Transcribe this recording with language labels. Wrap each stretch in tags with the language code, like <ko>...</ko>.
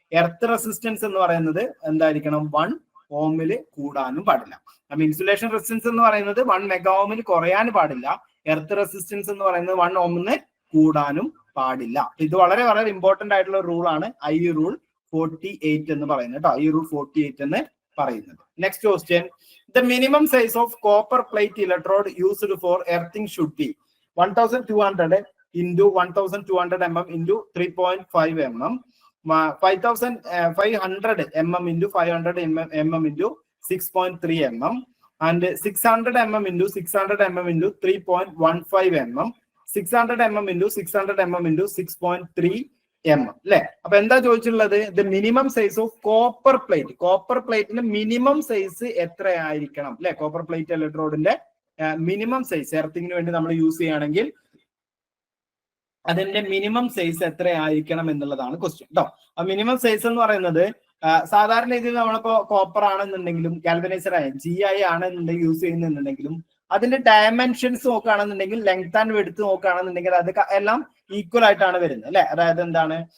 <ml>Earth resistance എന്ന് പറയുന്നത് എന്തായിരിക്കണം? 1 ഓമിൽ കൂടാനും പാടില്ല. അപ്പൊ ഇൻസുലേഷൻ റെസിസ്റ്റൻസ് എന്ന് പറയുന്നത് 1 മെഗാ ഓമിൽ കുറയാനും പാടില്ല. എർത്ത് റെസിസ്റ്റൻസ് എന്ന് പറയുന്നത് 1 ഓമിന് കൂടാനും പാടില്ല. ഇത് വളരെ വളരെ ഇമ്പോർട്ടന്റ് ആയിട്ടുള്ള റൂളാണ് ഐ റൂൾ 48 എന്ന് പറയുന്നത് കേട്ടോ. ഐ റൂൾ 48 എന്ന് പറയുന്നത്.</ml> <en>Next question, the minimum size of copper plate electrode used for earthing should be 1200 into 1200 mm into 3.5 mm, 5500 mm into 500 mm into 6.3 mm, and 600 mm into 600 mm into 3.15 mm, 600 mm into 600 mm into 6.3 mm അല്ലെ.</en> <ml>അപ്പൊ എന്താ ചോദിച്ചിട്ടുള്ളത്?</ml> <en>The minimum size of copper plate.</en> <ml>Copper പ്ലേറ്റിന്റെ minimum size എത്രയായിരിക്കണം അല്ലെ. Copper plate ഇലക്ട്രോഡിന്റെ minimum size എർത്തിങ്ങിന് വേണ്ടി നമ്മൾ use ചെയ്യുകയാണെങ്കിൽ അതിന്റെ മിനിമം സൈസ് എത്രയായിരിക്കണം എന്നുള്ളതാണ് ക്വസ്റ്റ്യൻ കേട്ടോ. ആ മിനിമം സൈസ് എന്ന് പറയുന്നത് സാധാരണ രീതിയിൽ നമ്മളിപ്പോ കോപ്പർ ആണെന്നുണ്ടെങ്കിലും ഗാൽവനൈസർ GI ആണെന്നുണ്ടെങ്കിൽ യൂസ് ചെയ്യുന്നുണ്ടെങ്കിലും അതിന്റെ ഡയമെൻഷൻസ് നോക്കുകയാണെന്നുണ്ടെങ്കിൽ ലെങ്ത് ആൻഡ് വെഡ്ത്ത് നോക്കുകയാണെന്നുണ്ടെങ്കിൽ അത് എല്ലാം ഈക്വൽ ആയിട്ടാണ് വരുന്നത് അല്ലെ. അതായത് എന്താണ്?</ml>